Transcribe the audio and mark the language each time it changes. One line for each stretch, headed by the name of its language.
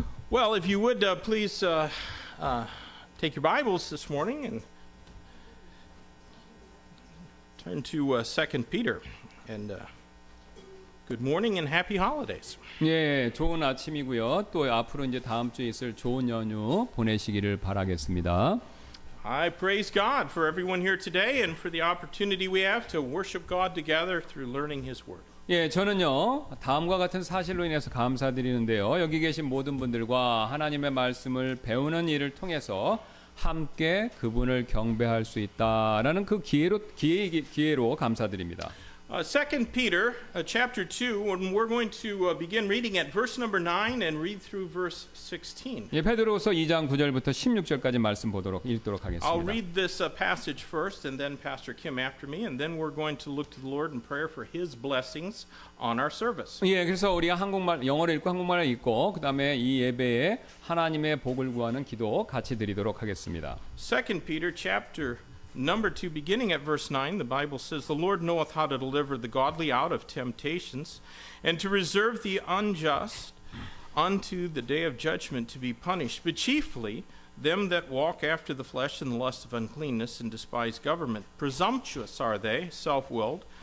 English: Well, if you would please take your Bibles this morning and turn to 2 Peter. And good morning and happy holidays.
Korean: 예, 좋은 아침이고요. 또 앞으로 이제 다음 주에 있을 좋은 연휴 보내시기를 바라겠습니다.
English: I praise God for everyone here today and for the opportunity we have to worship God together through learning His Word.
Korean: 예, 저는요 다음과 같은 사실로 인해서 감사드리는데요. 여기 계신 모든 분들과 하나님의 말씀을 배우는 일을 통해서 함께 그분을 경배할 수 있다라는 그 기회로 감사드립니다.
English: 2 Peter chapter 2, and we're going to begin reading at verse number 9 and read through verse 16.
Korean: 예, 베드로서 2장 9절부터 16절까지 말씀 읽도록
English: I'll
Korean: 하겠습니다.
English: read this passage first, and then Pastor Kim after me, and then we're going to look to the Lord in prayer for His blessings on our service.
Korean: 예, 그래서 우리가 영어를 읽고 한국말을 읽고 그다음에 이 예배에 하나님의 복을 구하는 기도 같이 드리도록 하겠습니다.
English: 2 Peter chapter number 2, beginning at verse 9, the Bible says, The Lord knoweth how to deliver the godly out of temptations, and to reserve the unjust unto the day of judgment to be punished, but chiefly them that walk after the flesh in the lust of uncleanness and despise government. Presumptuous are they, self-willed,